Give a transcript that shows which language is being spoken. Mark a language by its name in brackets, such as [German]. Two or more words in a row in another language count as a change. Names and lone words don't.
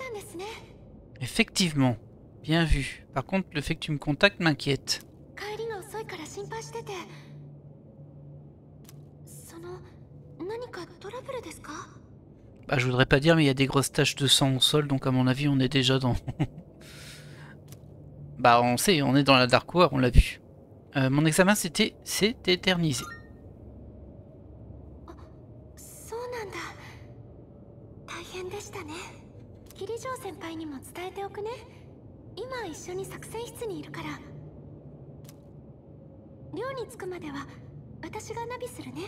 [French] Effectivement, bien vu. Par contre, le fait que tu me contactes m'inquiète. [Japanese] 心配してて。その何かトラブルですか？ [French] Bah, je voudrais pas dire, mais il y a des grosses taches de sang au sol, donc à mon avis, on est déjà dans... Bah, on sait, on est dans la Dark War, on l'a vu. Mon examen s'est éternisé. [Japanese] そうなんだ。大変でしたね。キリジョー先輩にも伝えておくね。今一緒に作戦室にいるから。寮に着くまでは私がナビするね。